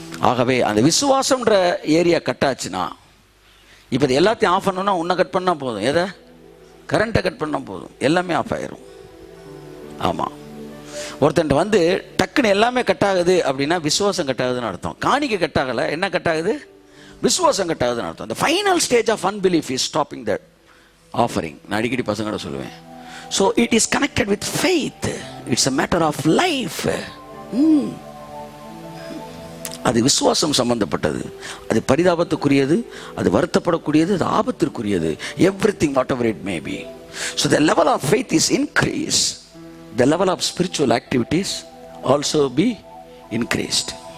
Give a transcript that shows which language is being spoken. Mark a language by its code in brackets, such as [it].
[ta] ஆகவே அந்த விசுவாசம்ன்ற area cut ஆச்சுன்னா, இப்போ இது எல்லாத்தையும் ஆஃப் பண்ணணும்னா உன்னை கட் பண்ணால் போதும், எதை கரண்ட்டை கட் பண்ணால் போதும், எல்லாமே ஆஃப் ஆயிரும். ஆமாம், ஒருத்தன் வந்து டக்குன்னு எல்லாமே கட் ஆகுது அப்படின்னா விசுவாசம் கட் ஆகுதுன்னு அர்த்தம். காணிக்கை கட் ஆகலை, என்ன கட் ஆகுது, விசுவாசம் கட் ஆகுதுன்னு அர்த்தம். [en] The final stage of unbelief is stopping that offering. [ta] நான் அடிக்கடி பசங்களோட சொல்லுவேன். [en] So it is connected with faith. It's a matter of life. [ta] அது விசுவாசம் சம்பந்தப்பட்டது, அது பரிதாபத்துக்குரியது, அது வருத்தப்படக்கூடியது, அது ஆபத்திற்குரியது. [en] Everything whatever it may be. So the level of faith is increased. The level of spiritual activities also be increased.